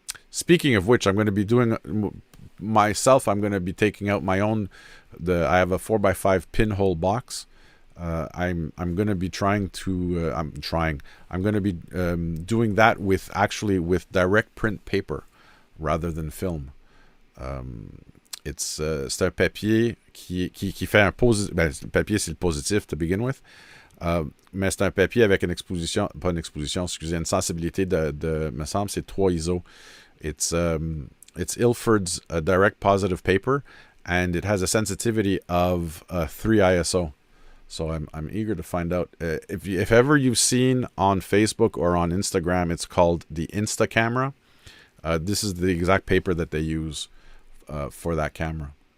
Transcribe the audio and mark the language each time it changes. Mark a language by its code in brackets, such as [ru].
[en] Speaking of which, I'm going to be doing myself. I'm going to be taking out my own. I have a 4x5 pinhole box. I'm going to be trying to. I'm going to be doing that with direct print paper rather than film. [fr] C'est un papier qui fait un positif. Le papier, c'est le positif [en] to begin with. [fr] Mais c'est un papier avec une exposition, pas une exposition, excusez, une sensibilité me semble, c'est 3 ISO. [en] It's Ilford's direct positive paper, and it has a sensitivity of 3 ISO. So I'm eager to find out. If ever you've seen on Facebook or on Instagram, it's called the Insta Camera. This is the exact paper that they use. for that camera.